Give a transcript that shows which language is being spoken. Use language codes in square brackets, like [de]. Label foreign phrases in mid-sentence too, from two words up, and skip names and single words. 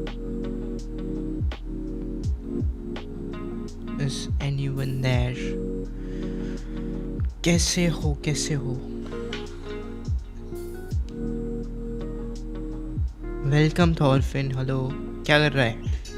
[en] Is anyone there? [hi] कैसे हो कैसे हो? [en] Welcome Thorfinn. Hello. [hi] क्या कर रहा है?